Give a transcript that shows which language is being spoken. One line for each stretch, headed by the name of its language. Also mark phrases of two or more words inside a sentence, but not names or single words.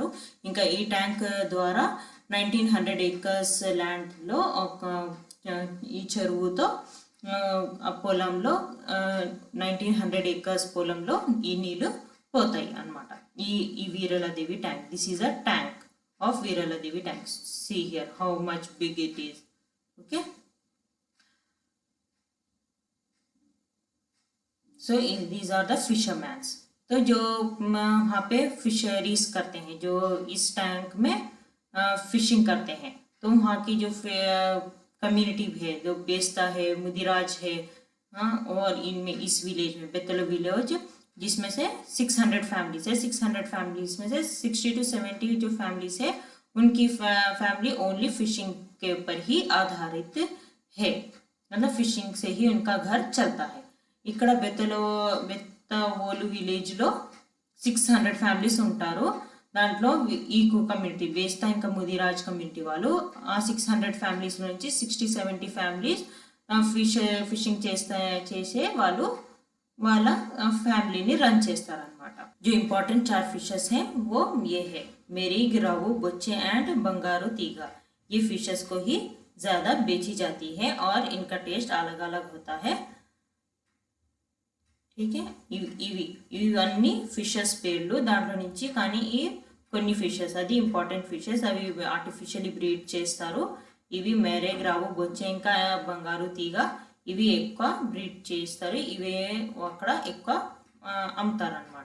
Telugu: ఇంకా ఈ ట్యాంక్ ద్వారా 1900
English: acres land
Telugu: ఒక ఈ చెరువుతో ఆ పొలంలో 1900 ఏకర్స్ పొలంలో ఈ నీళ్లు పోతాయి అన్నమాట। ఈ వీరల దేవి ట్యాంక్,
English: this is a tank of Veerala Devi tank. see here how much big it is okay. so these are the fishermans.
Hindi: तो जो वहाँ पे फिशरीज करते हैं, जो इस टैंक में फिशिंग करते हैं, तो वहाँ की जो कम्युनिटी है जो बेस्ता है मुदिराज है और इनमें इस विलेज में बेतलो विलेज जिसमें से 600 फैमिलीज है। 600 फैमिलीज में से 60 to 70 जो फैमिलीज है उनकी
English: family only fishing
Hindi: के ऊपर ही आधारित है, मतलब फिशिंग से ही उनका घर चलता है।
Telugu: ఇక్కడ బెత్తవోలు విలేజ్లో 600 ఫ్యామిలీస్ ఉంటారు। దాంట్లో ఈ కమ్యూనిటీ బేస్తా ఇంకా ముదిరాజ్ కమ్యూనిటీ వాళ్ళు ఆ 600 ఫ్యామిలీస్ నుంచి 60-70 ఫ్యామిలీస్ ఫిషింగ్ చేసే వాళ్ళు వాళ్ళ ఫ్యామిలీని రన్ చేస్తారనమాట।
Hindi: जो इम्पोर्टेंट 4 फिशेस हैं वो ये है मेरीग, रावू, बोच्चे एंड बंगारू तीगा। ये फिशेस को ही ज़्यादा बेची जाती है और इनका टेस्ट अलग अलग होता है। ठीक है,
Telugu: ఇవన్నీ ఫిషెస్ పేర్లు దాంట్లో నుంచి, కానీ ఈ కొన్ని ఫిషెస్ అది
English: important fishes
Telugu: అవి
English: artificially breed
Telugu: చేస్తారు। ఇవి మెరేగ్, రావు, బొచ్చే ఇంకా బంగారు తీగ ఇవి ఎక్కువ బ్రీడ్ చేస్తారు, ఇవే అక్కడ ఎక్కువ అమ్ముతారనమాట।